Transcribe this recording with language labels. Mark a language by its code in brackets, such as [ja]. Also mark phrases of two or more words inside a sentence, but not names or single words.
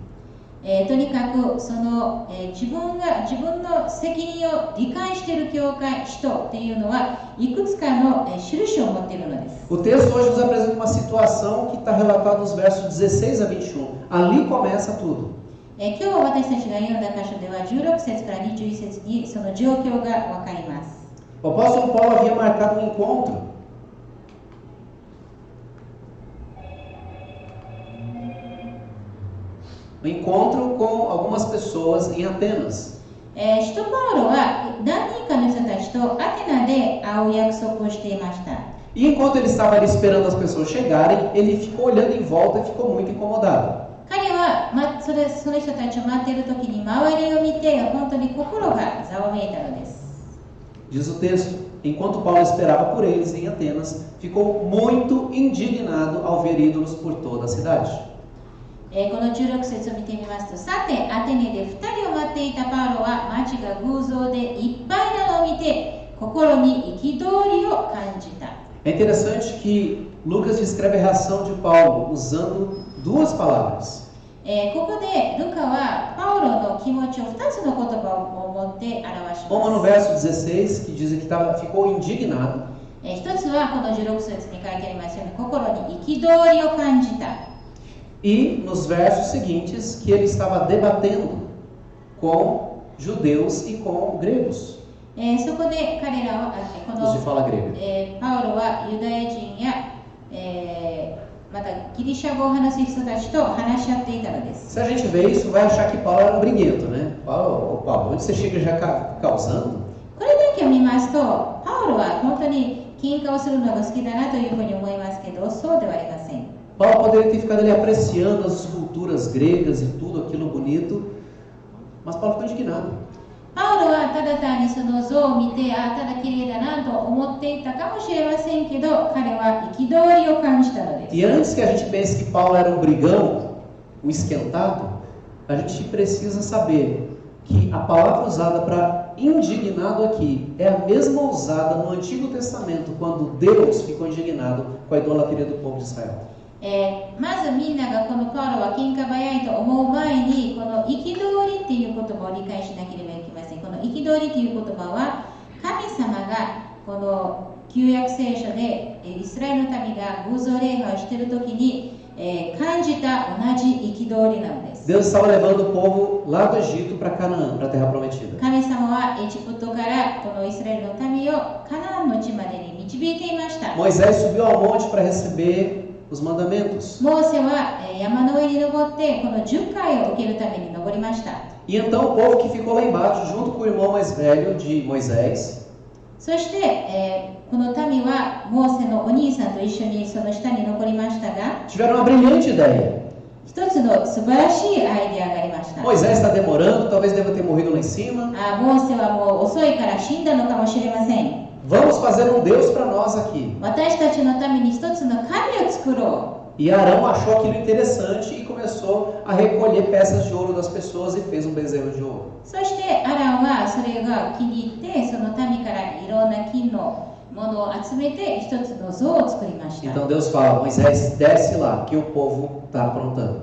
[ja] とにかくその、自分の責任を理解している教会、人っていうのはいくつかの、印を持っているのです。 [pt] O texto hoje nos apresenta uma situação que está relatada nos versos 16 a 21. Ali começa tudo. [ja] 今日私たちが読んだ箇所では16節から21節にその状況がわかります。 [pt] O apóstolo Paulo havia marcado um encontro. Um encontro com algumas pessoas em Atenas. [ja] 使徒パウロは何人かの人たちとアテナで会う約束をしていました。 [pt] E enquanto ele estava ali esperando as pessoas chegarem, ele ficou olhando em volta e ficou muito incomodado. [ja] 彼は、その人たちを待っている時に周りを見て本当に心がざわめいたのです。 [pt] Diz o texto, enquanto Paulo esperava por eles em Atenas, ficou muito indignado ao ver ídolos por toda a cidade. [ja] この16節を見てみますと、さてアテネで2人を待っていたパウロは町が偶像でいっぱいなのを見て心に憤りを感じた。 [pt] É interessante que Lucas descreve a reação de Paulo usando duas palavras. [ja] ここでルカはパウロの気持ちを2つの言葉を持って表します。 [pt] Uma no verso 16, que diz que ficou indignado. [ja] 一つはこの16節に書いてありますように心に憤りを感じた。 [pt] E nos versos seguintes, que ele estava debatendo com judeus e com gregos. [ja] そこで彼らはこの [pt] Os de fala grega. [ja] パウロはユダヤ人や、またギリシャ語を話す人たちと話し合っていたのです。 [pt] Se a gente vê isso, vai achar que Paulo era um briguento, né? Paulo, onde você chega já causando? [ja] これだけを見ますと、パウロは本当に喧嘩をするのが好きだなというふうに思いますけど、そうではありません。 [pt] Paulo poderia ter ficado ali apreciando as esculturas gregas e tudo aquilo bonito, mas Paulo ficou indignado. [ja] パウロはただ単にその像を見て、ただ綺麗だなと思っていたかもしれませんけど、彼は憤りを感じたのです。 [pt] E antes que a gente pense que Paulo era um brigão, um esquentado, a gente precisa saber que a palavra usada para indignado aqui é a mesma usada no Antigo Testamento, quando Deus ficou indignado com a idolatria do povo de Israel. [ja] まずみんながこのパウロは喧嘩早いと思う前に、この憤りっていう言葉を理解しなければいけません。この憤りという言葉は、神様がこの旧約聖書でイスラエルの民が偶像礼拝をしているときに、感じた同じ憤りなのです。 [pt] Deus estava levando o povo lá do Egito para Canaã, para a terra prometida. [ja] 神様はエジプトからこのイスラエルの民をカナンの地までに導いていました。 [pt] Moisés subiu ao monte para receber os mandamentos. [ja] モーセは山の上に登ってこの10回を受けるために登りました。 [pt] E então o povo que ficou lá embaixo, junto com o irmão mais velho de Moisés, [ja] そして、この民はモーセのお兄さんと一緒にその下に残りましたが、 [pt] tiveram uma brilhante ideia. [ja] 一つの素晴らしいアイデアがありました。 [pt] Moisés está demorando, talvez deva ter morrido lá em cima. [ja] モーセはもう遅いから死んだのかもしれません。 [pt] Vamos fazer um Deus para nós aqui. [ja] 私たちのために一つの神を作ろう。 [pt] E Arão achou aquilo interessante e começou a recolher peças de ouro das pessoas e fez um bezerro de ouro. [ja] そしてアランはそれが気に入ってその民からいろんな金のものを集めて一つの像を作りました。 [pt] Então Deus fala: Moisés, desce lá, que o povo está aprontando.